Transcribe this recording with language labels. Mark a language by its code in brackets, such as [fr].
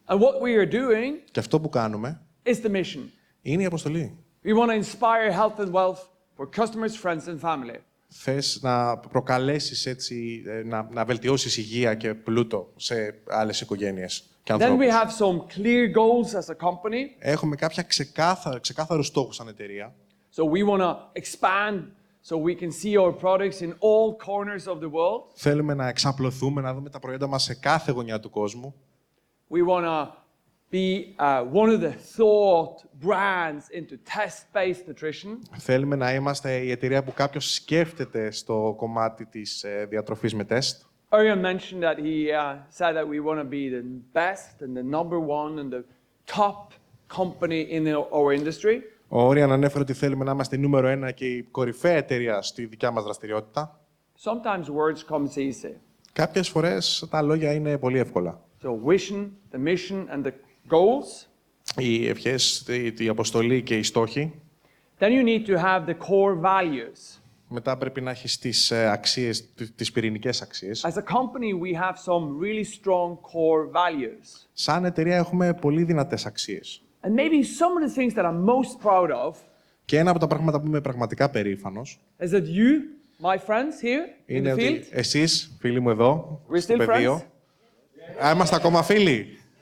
[en] And what we are doing [el] Και αυτό που κάνουμε [en] is the mission. [el] είναι η αποστολή. [en] We want to inspire health and wealth for customers, friends and family. [el] Θες να προκαλέσεις έτσι, να βελτιώσεις υγεία και πλούτο σε άλλες οικογένειες και [en] Then we [el] ανθρώπους. [en] have some clear goals as a company. [el] Έχουμε κάποια ξεκάθαρους στόχους σαν εταιρεία. [en] So we want to expand so we can see our products in all corners of the world. [el] Θέλουμε να εξαπλωθούμε, να δούμε τα προϊόντα μας σε κάθε γωνιά του κόσμου. [en] We want to be one of the thought brands into test-based nutrition. [el] Θέλουμε να είμαστε η εταιρεία που κάποιος σκέφτεται στο κομμάτι της διατροφής με τεστ. [en] Arian mentioned that he said that we want to be the best and the number one and the top company in our industry. [el] Ο Όριαν ανέφερε ότι θέλουμε να είμαστε νούμερο 1 και η κορυφαία εταιρεία στη δικιά μας δραστηριότητα. [en] Sometimes words come easy. [el] Κάποιες φορές τα λόγια είναι πολύ εύκολα. [en] So vision, the mission and the goals. [el] Οι ευχές, η αποστολή και οι στόχοι. [en] Then you need to have the core values. [el] Μετά πρέπει να έχεις τις αξίες, τις πυρηνικές αξίες. [en] As a company, we have some really strong core values. [el] Σαν εταιρεία έχουμε πολύ δυνατές αξίες. [en] And maybe some of the things that I'm most proud of [el] Και ένα από τα πράγματα που είμαι πραγματικά περήφανος [en] is that you, my friends here in [el] είναι [en] the [el] ότι [en] field, [el] εσείς, φίλοι μου εδώ, [en] We're [el] στο [en] still [el] πεδίο, είμαστε ακόμα φίλοι.